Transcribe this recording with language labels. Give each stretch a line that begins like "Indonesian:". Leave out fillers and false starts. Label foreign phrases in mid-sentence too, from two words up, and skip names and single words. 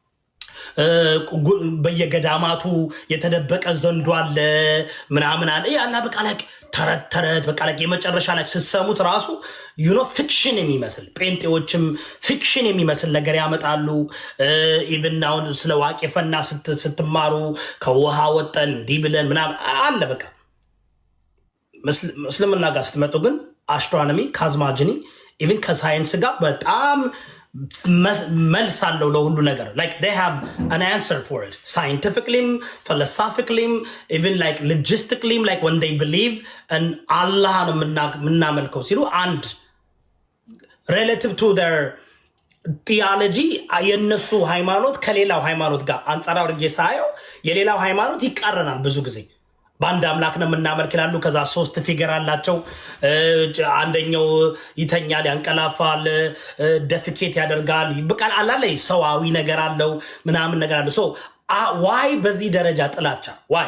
Amharic: በየገዳማቱ የተደበቀ ዘንዶ አለ ምናምን አለ ያላ በቃ ላይ ተረት በቃ ላይ የመጨረሻ ላይ ስትሰሙት ራሱ ፊክሽን የሚመስል ጴንጤዎችም ፊክሽን የሚመስል ነገር ያመጣሉ። ኢቭን አሁን ስለ ዋቄፈና ስትማሩ ከውሃ ወጠን እንዲህ ብለን ምናምን አለ። በቃ እስልምና ጋር ስትመጡ ግን
English: astronomy cosmogony
Amharic: ኢቭን ከሳይንስ ጋር በጣም መልስ አለው ለሁሉ ነገር።
English: like they have an answer for it scientifically, philosophically, even like logistically, like when they believe and Allah
Amharic: ነው የምናመልከው ሲሉ አንድ
English: relative to their theology
Amharic: የነሱ ሃይማኖት ከሌላው ሃይማኖት ጋር አንጻራዊ አድርጌ ሳየው የሌላው ሃይማኖት ይቃረናል ብዙ ጊዜ። በአንድ አምላክ ነው የምናመልክ ይላሉ። ከዛ 3 ፊገር አላቸው። አንደኛው ይተኛል፣ ያንቀላፋል፣ ደፍኬት ያደርጋል። በቃል አላለ ሰዋዊ ነገር አለው ምናምን ነገር አለው።
English: so why
Amharic: በዚህ ደረጃ ጥላቻ ዋይ?